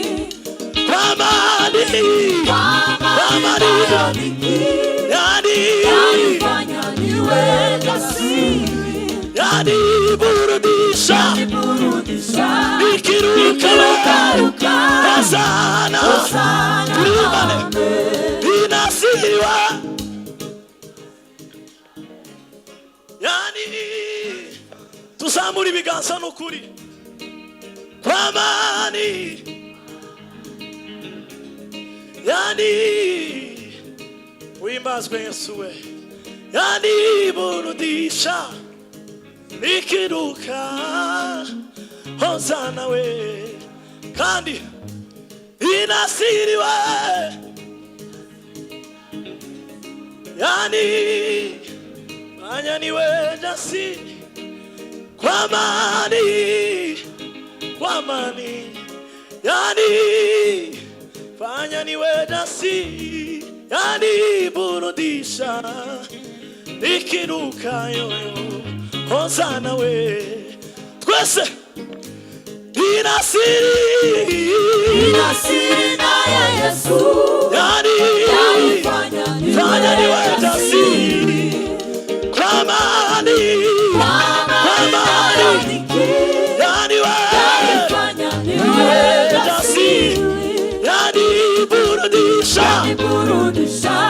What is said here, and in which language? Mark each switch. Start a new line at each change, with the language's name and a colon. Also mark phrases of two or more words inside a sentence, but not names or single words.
Swahili: kwa amani nayo dhiki yanifanya niwe jasiri, yaniburudisha nikirukaruka, Hosana.
Kinyarwanda: Inasiriwa tuzamure ibiganza n'ukuri.
Swahili: Kwa amani uhimbazwe Yesu we. Yaniburudisha nikiruka, Hosana we. Kandi inasiriwe fanya niwe jasiri, kwa amani fanya niwe jasiri, yaniburudisha nikiruka yoyo, Hosana we.
Kinyarwanda: Twese
Swahili: Inasina Yesu yanifanya niwe jasiri, kwa amani yanifanya niwe jasiri, yaniburudisha